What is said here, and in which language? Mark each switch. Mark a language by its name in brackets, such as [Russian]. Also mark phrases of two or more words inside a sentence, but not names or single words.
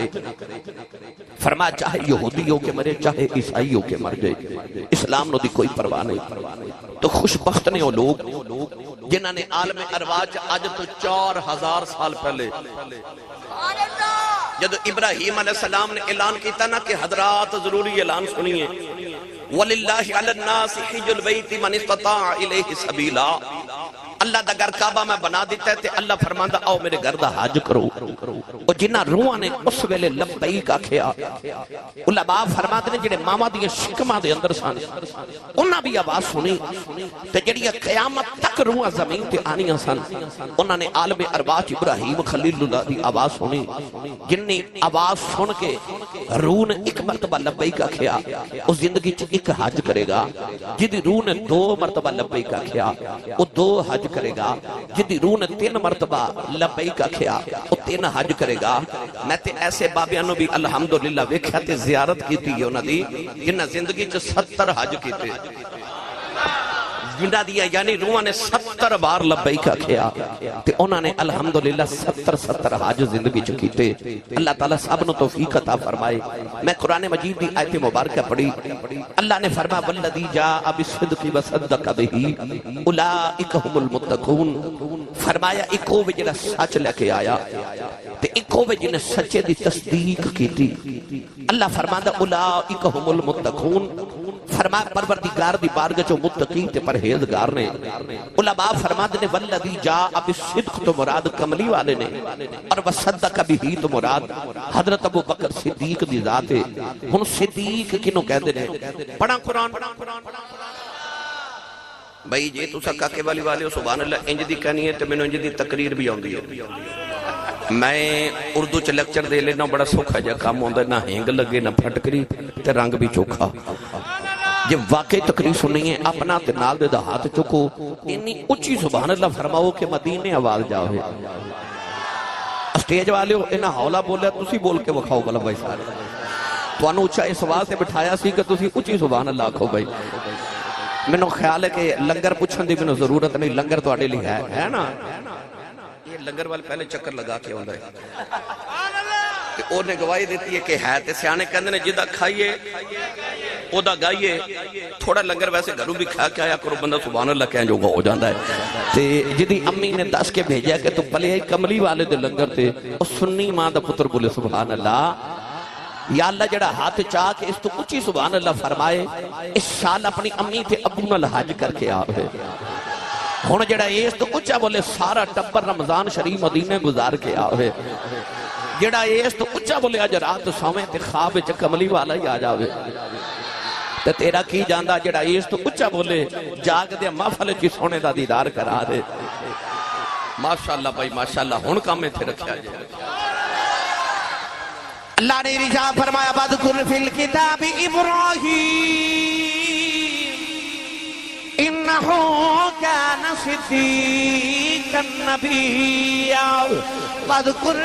[Punjabi] فرمایا چاہے یہودی ہو کے مرے چاہے عیسائی ہو کے مر جائے، اسلام نو دی کوئی پرواہ نہیں۔ تو خوش بخت نے وہ لوگ جنہوں نے عالم ارواح آج تو 4000 سال پہلے جب ابراہیم [Arabic] علیہ السلام [Punjabi] نے اعلان کیتا نا کہ حضرات ضروری اعلان سنیے، [Arabic] وَلِلَّهِ عَلَى النَّاسِ حِجُّ الْبَيْتِ مَنِ اسْتَطَاعَ إِلَيْهِ سَبِيلًا، [Punjabi] اللہ دا گھر کعبہ میں بنا دیتا ہے تے اللہ فرماندا آؤ میرے گھر دا حج کرو. او جنہ روحاں نے اس ویلے لبیک آکھیا علماء فرماتے نے جڑے ماما دی شکماں دے اندر سن انہاں بھی آواز سنی تے جڑی قیامت تک روحاں زمین تے آنیاں سن انہاں نے عالم ارواح ابراہیم خلیل اللہ دی آواز سنی جن نے آواز سن کے روح نے ایک مرتبہ لبیک آکھیا اس زندگی چ ایک حج کرے گا. جدی روح نے 2 مرتبہ لبیک آکھیا وہ 2 حج کرے گا. جدی روح نے 3 مرتبہ لبیک آکھیا وہ 3 حج کرے گا. میں تے ایسے بابیاں نو بھی الحمدللہ ویکھیا تے زیارت کیتی ہے انہاں دی جنہاں زندگی چ 70 حج کیتے جنہ دیا یعنی روحاں نے 70 بار لبیک آکھیا تے انہاں نے الحمدللہ 70 حج زندگی چ کیتے. اللہ تعالیٰ سب نو توفیق عطا فرمائے. میں قرآن مجید دی آیت مبارکہ پڑھی. اللہ نے فرمایا [Arabic] والذی جاء بالصدق وصدق به اولئک هم المتقون. [Punjabi] فرمایا ایک وہ جڑا سچ لے کے آیا تے ایک وہ جن سچے دی تصدیق کیتی. اللہ فرماندا [Arabic] اولئک هم المتقون. [Punjabi] فرمایا پروردگار دی بارگاہ چ متقی تے پرہیزگار نے. علماء فرماتے نے [Arabic] والذی جاء بالصدق [Punjabi] تو مراد کملی والے نے اور [Arabic] وصدق به [Punjabi] تو مراد حضرت ابو بکر صدیق دی ذات ہے. ہن صدیق کینوں کہندے نے پڑھا قرآن بھائی جے تساں کاکے والی والے ہو [Arabic] سبحان اللہ [Punjabi] انج دی کہنی ہے تے مینوں انج دی تقریر بھی آندی ہے. میں اردو چ لیکچر دے لینا بڑا سوکھا جا کام ہوندا نہ ہینگ لگے نہ پھٹکری تے رنگ بھی چوکھا. جب واقعی تقریر سننی ہے اپنا تے نال دے دا ہاتھ چکو انی اچھی [Arabic] سبحان اللہ [Punjabi] فرماؤ کہ مدینے آواز جاؤ. اسٹیج والے ہو انہاں ہولا بولیا تسی بول کے وکھاؤ بلا بھائی سارے تانوں اچھا اس واسطے بٹھایا سی کہ تسی اچھی [Arabic] سبحان اللہ [Punjabi] آکھو بھائی. مینوں خیال ہے کہ لنگر پوچھن دی مینوں ضرورت نہیں. لنگر تواڈے لئی ہے نا. یہ لنگر والے پہلے چکر لگا کے ہوندا ہے تے او نے گواہی دیتی ہے کہ ہے تے سیانے کہندے نے جدا کھائیے او دا گائیے. تھوڑا لنگر ویسے گھروں بھی کھا کے آیا کرو بندہ [Arabic] سبحان اللہ [Punjabi] کہن جوگا ہو جاندا ہے. تے جدی امی نے دس کے بھیجیا کہ تو پلے کملی والے دے لنگر تے او سنی ماں دا پتر بولے [Arabic] سبحان اللہ. [Punjabi] یا اللہ جڑا ہاتھ چاہ کے اس تو اچھی [Arabic] سبحان اللہ [Punjabi] فرمائے اس سال اپنی امی تے ابو نال حج کر کے آوے. ہن جڑا اس تو اچھا بولے سارا ٹبر رمضان شریف مدینے گزار کے آوے. جڑا اس تو اچھا بولے اج رات سویں تے خواب وچ کملی والا ہی آ جاوے تے تیرا کی جاندا. جڑا اس تو اچھا بولے جاگ دے محفل وچ سونے دا دیدار کرا دے. ماشاءاللہ بھائی ماشاءاللہ. ہن کام ایتھے رکھیا جائے. اللہ نے ارشاد فرمایا [Arabic] وَاذْكُرْ فِي الْكِتَابِ إِبْرَاهِيمَ إِنَّهُ كَانَ صِدِّيقًا نَبِيًّا وَاذْكُرْ